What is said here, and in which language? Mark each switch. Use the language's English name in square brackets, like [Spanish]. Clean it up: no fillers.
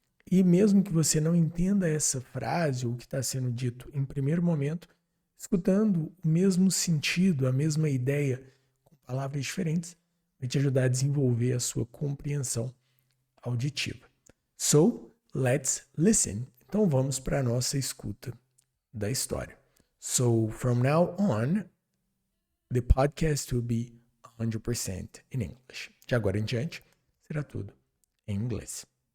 [Portuguese] E mesmo que você não entenda essa frase ou o que está sendo dito em primeiro momento, escutando o mesmo sentido, a mesma ideia, com palavras diferentes, vai te ajudar a desenvolver a sua compreensão auditiva. [English] So, let's listen. [Portuguese] Então vamos para a nossa escuta da história. [English] So, from now on, the podcast will be 100% in English. [Portuguese] De agora em diante, será tudo em inglês.